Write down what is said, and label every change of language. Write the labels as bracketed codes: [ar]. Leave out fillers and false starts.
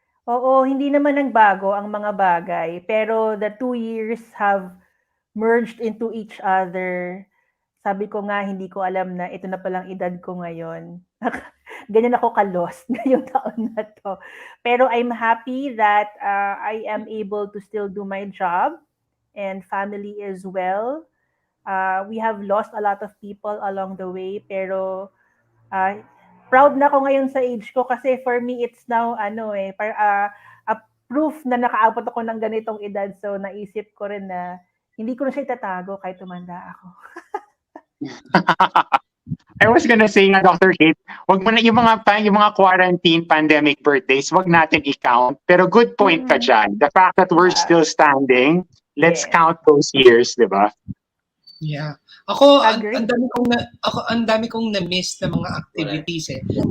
[tl] Oo, hindi naman nagbago ang mga bagay. [en] Pero the 2 years have merged into each other. [tl] Sabi ko nga, hindi ko alam na ito na palang edad ko ngayon. Ganyan ako ka-lost ngayong taon na to. [en] Pero I'm happy that I am able to still do my job and family as well. We have lost a lot of people along the way, [tl] pero proud na ako ngayon sa age ko kasi [en] for me it's now a proof [tl] na nakaabot ako ng ganitong edad. So naisip ko rin na hindi ko na siya itatago kahit tumanda ako. [en] I was gonna say [tl] nga, Dr. Kate, wag mo na yung mga quarantine pandemic birthdays, wag natin i-count. Pero good point ka dyan. [en] The fact that we're still standing, let's count those years, di ba? Yeah. [tl] Ako, ang dami kong na-miss na mga activities eh.